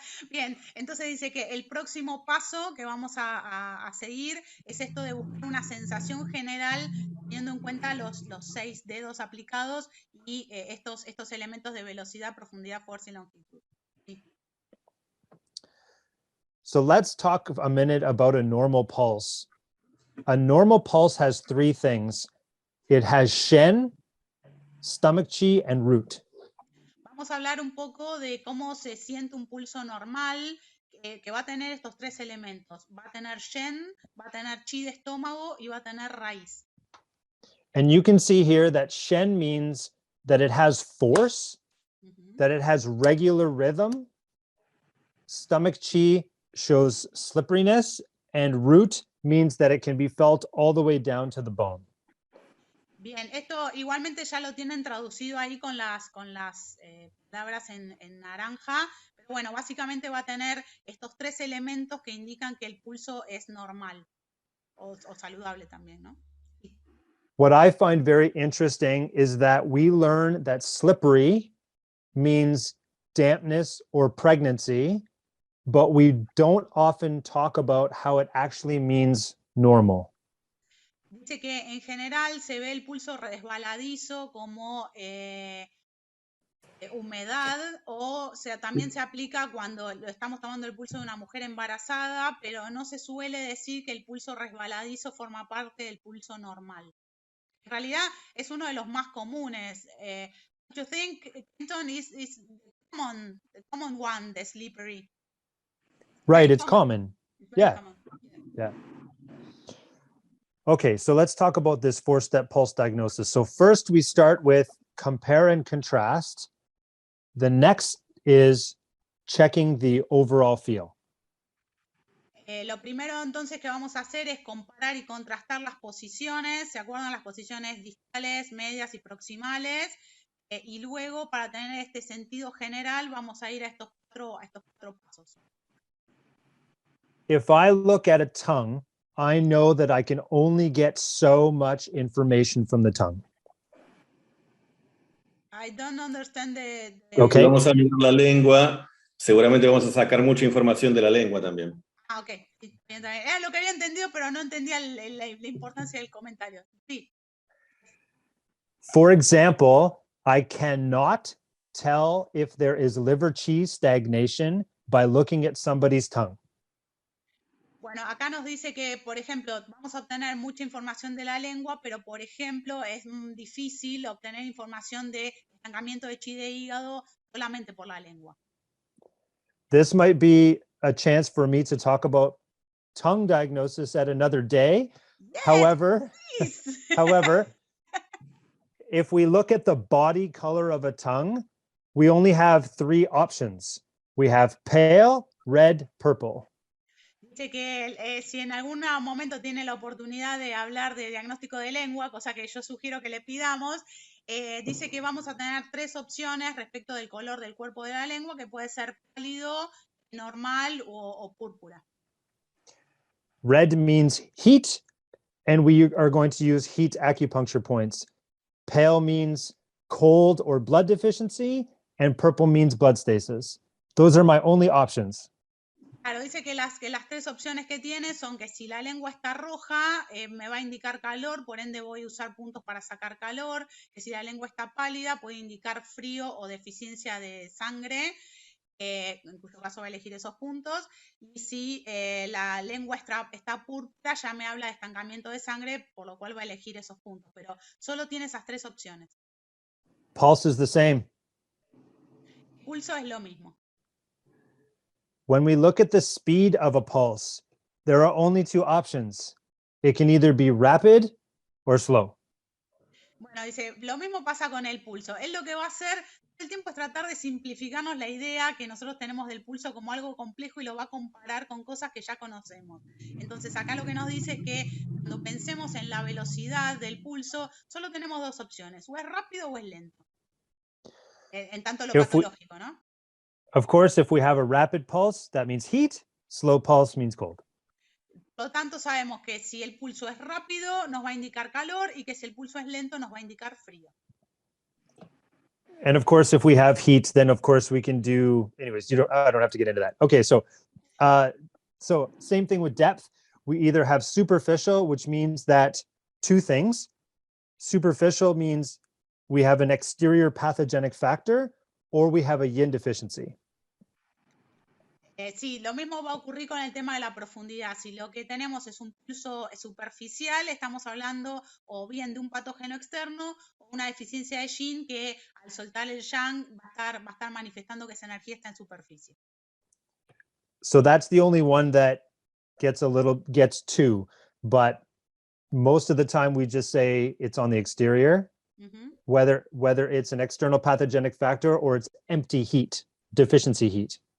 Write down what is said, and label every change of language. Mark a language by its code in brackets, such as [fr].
[es] Bien, entonces dice que el próximo paso que vamos a seguir es esto de buscar una sensación general teniendo en cuenta los 6 dedos aplicados y estos elementos de velocidad, profundidad, fuerza y longitud. Sí. [en] So let's talk a minute about a normal pulse. A normal pulse has 3 things. It has Shen, stomach chi, and root. [es] Vamos a hablar un poco de cómo se siente un pulso normal que va a tener estos 3 elementos. Va a tener Shen, va a tener chi de estómago y va a tener raíz. [en] And you can see here that Shen means that it has force, that it has regular rhythm. Stomach chi shows slipperiness, and root means that it can be felt all the way down to the bone. [es] Bien, esto igualmente ya lo tienen traducido ahí con las palabras en naranja, pero bueno, básicamente va a tener estos 3 elementos que indican que el pulso es normal o saludable también, ¿no? Sí. [en] What I find very interesting is that we learn that slippery means dampness or pregnancy, but we don't often talk about how it actually means normal. [es] Dice que en general se ve el pulso resbaladizo como humedad, o sea, también se aplica cuando estamos tomando el pulso de una mujer embarazada, pero no se suele decir que el pulso resbaladizo forma parte del pulso normal. En realidad es uno de los más comunes. [en] Do you think Clinton is the common one, the slippery? Right, it's common. Yeah. Common. Yeah. Okay, so let's talk about this 4-step pulse diagnosis. So first we start with compare and contrast. The next is checking the overall feel. [es] Lo primero entonces que vamos a hacer es comparar y contrastar las posiciones. ¿Se acuerdan? Las posiciones distales, medias y proximales. Y luego, para tener este sentido general, vamos a ir a estos cuatro pasos. [en] If I look at a tongue, I know that I can only get so much information from the tongue. I don't understand the Okay. [es] Si vamos a mirar la lengua, seguramente vamos a sacar mucha información de la lengua también. Ah, ok. Sí, era lo que había entendido, pero no entendía la importancia del comentario. Sí. [en] For example, I cannot tell if there is liver qi stagnation by looking at somebody's tongue. [es] Bueno, acá nos dice que, por ejemplo, vamos a obtener mucha información de la lengua, pero, por ejemplo, es difícil obtener información de estancamiento de chi de hígado solamente por la lengua. [en] This might be a chance for me to talk about tongue diagnosis at another day. Yes, However, please. however, if we look at the body color of a tongue, we only have 3 options. we have pale, red, purple. [es] Dice que si en algún momento tiene la oportunidad de hablar de diagnóstico de lengua, cosa que yo sugiero que le pidamos, dice que vamos a tener 3 opciones respecto del color del cuerpo de la lengua, que puede ser pálido, normal o púrpura. [en] Red means heat, and we are going to use heat acupuncture points. Pale means cold or blood deficiency, and purple means blood stasis. Those are my only options. [es] Claro, dice que las 3 opciones que tiene son que si la lengua está roja, me va a indicar calor, por ende voy a usar puntos para sacar calor, que si la lengua está pálida puede indicar frío o deficiencia de sangre, en cuyo caso va a elegir esos puntos, y si la lengua está púrpura ya me habla de estancamiento de sangre, por lo cual va a elegir esos puntos, pero solo tiene esas 3 opciones. [en] Pulse is the same. [es] Pulso es lo mismo. [en] When we look at the speed of a pulse, there are only 2 options. It can either be rapid or slow. [es] Bueno, dice, lo mismo pasa con el pulso. Él lo que va a hacer todo el tiempo es tratar de simplificarnos la idea que nosotros tenemos del pulso como algo complejo y lo va a comparar con cosas que ya conocemos. Entonces, acá lo que nos dice es que cuando pensemos en la velocidad del pulso, solo tenemos 2 opciones, o es rápido o es lento. En tanto lo patológico, ¿no? [en] Of course, if we have a rapid pulse, that means heat. Slow pulse means cold. [es] Por lo tanto, sabemos que si el pulso es rápido, nos va a indicar calor, y que si el pulso es lento, nos va a indicar frío. [en] And of course, if we have heat, then of course we can do, anyways, I don't have to get into that. Okay, so same thing with depth. We either have superficial, which means that 2 things. Superficial means we have an exterior pathogenic factor, or we have a yin deficiency. [es] Sí, lo mismo va a ocurrir con el tema de la profundidad. Si lo que tenemos es un pulso superficial, estamos hablando o bien de un patógeno externo o una deficiencia de yin que al soltar el yang va a estar manifestando que esa energía está en superficie. [en] So that's the only one that gets 2, but most of the time we just say it's on the exterior, whether it's an external pathogenic factor or it's empty heat, deficiency heat.